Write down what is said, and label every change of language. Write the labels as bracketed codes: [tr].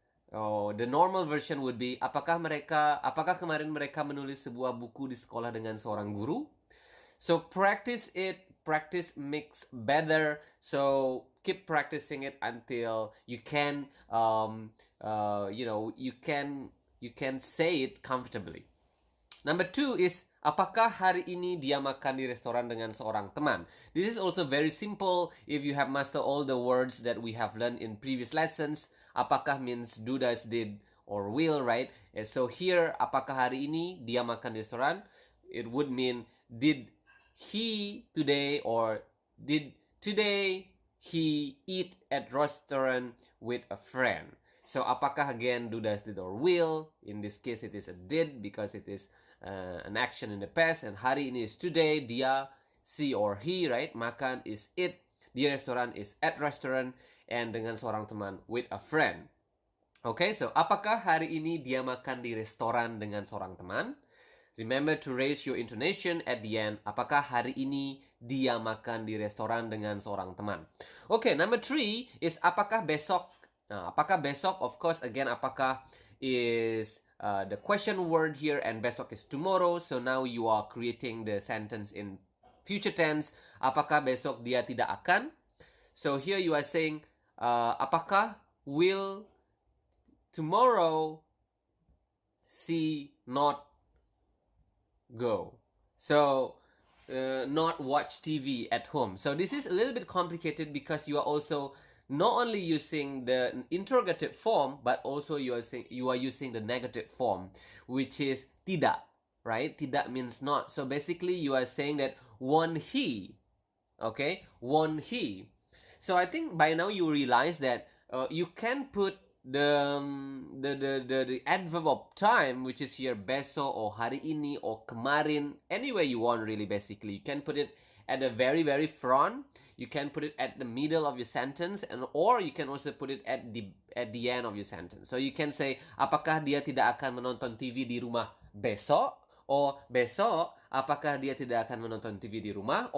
[id] Oh, [en] the normal version would be, [id] apakah kemarin mereka menulis sebuah buku di sekolah dengan seorang guru? [en] So practice it. Practice makes better. So keep practicing it until you can, you can say it comfortably. Number two is, [id] apakah hari ini dia makan di restoran dengan seorang teman? [en] This is also very simple if you have mastered all the words that we have learned in previous lessons. Apakah means do, does, did, or will, right? And so here, [id] apakah hari ini dia makan di restoran? [en] It would mean, did he today, or did today he eat at restaurant with a friend? So apakah again do, does, did, or will? In this case it is a did, because it is an action in the past, and hari ini is today. Dia, she or he, right? Makan is eat. Di restoran is at restaurant, and [id] dengan seorang teman [en] with a friend. [id] Okay, so apakah hari ini dia makan di restoran dengan seorang teman? [en] Remember to raise your intonation at the end. [id] Apakah hari ini dia makan di restoran dengan seorang teman? Okay, [en] number 3 is [id] apakah besok? Nah, apakah besok? [en] Of course, again, apakah is the question word here, and besok is tomorrow. So now you are creating the sentence in future tense. [id] Apakah besok dia tidak akan? [en] So here you are saying, apakah will tomorrow she not go? So not watch TV at home. So this is a little bit complicated because you are also not only using the interrogative form, but also you are using the negative form, which is tidak, right? Tidak means not. So basically you are saying that won't he, okay? Won't he? So I think by now you realize that you can put the adverb of time, which is here besok or hari ini or kemarin, anywhere you want really. Basically you can put it at the very front, you can put it at the middle of your sentence, or you can also put it at the end of your sentence. So you can say, [id] apakah dia tidak akan menonton TV di rumah besok? Or besok, apakah dia tidak akan menonton TV di rumah?